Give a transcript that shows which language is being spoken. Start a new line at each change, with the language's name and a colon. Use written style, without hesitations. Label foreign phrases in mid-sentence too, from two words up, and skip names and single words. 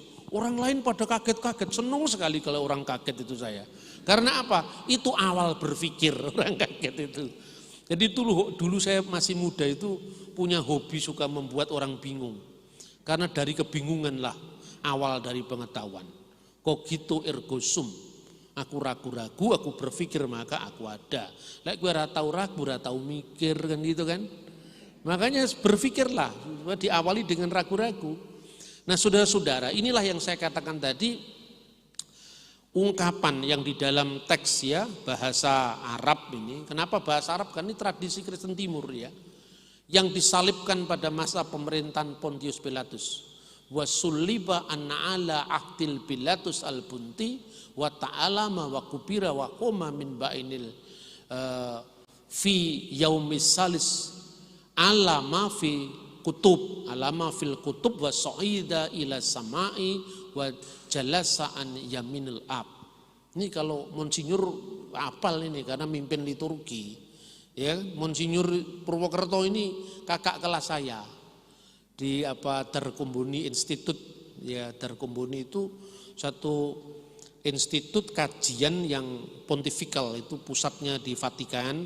Indonesian: Orang lain pada kaget-kaget, senang sekali kalau orang kaget itu saya. Karena apa? Itu awal berpikir orang kaget itu. Jadi dulu saya masih muda itu punya hobi suka membuat orang bingung. Karena dari kebingungan lah awal dari pengetahuan.
Latin: Cogito ergo sum.
Indonesian: Aku ragu-ragu, aku berpikir maka aku ada.
Javanese: Lek gue ratau ragu, ratau mikir kan gitu kan.
Indonesian: Makanya berpikirlah, diawali dengan ragu-ragu. Nah saudara-saudara, inilah yang saya katakan tadi. ungkapan yang di dalam teks ya, bahasa Arab ini. Kenapa bahasa Arab? Kan ini tradisi Kristen Timur ya. Yang disalibkan pada masa pemerintahan Pontius Pilatus.
Arabic: وصلب عنا على عهد بيلاطس البنطي وتألم وقبر وقام من بين في اليوم الثالث كما في الكتب، كما في الكتب وصعد إلى السماء وجلس عن يمين الآب.
Indonesian: Ini kalau Monsinyur apal ini karena mimpin liturgi. Ya, Monsinyur Purwokerto ini kakak kelas saya di Darkumbuni Institute. Ya, Darkumbuni itu satu institut kajian yang pontifikal, itu pusatnya di Vatikan.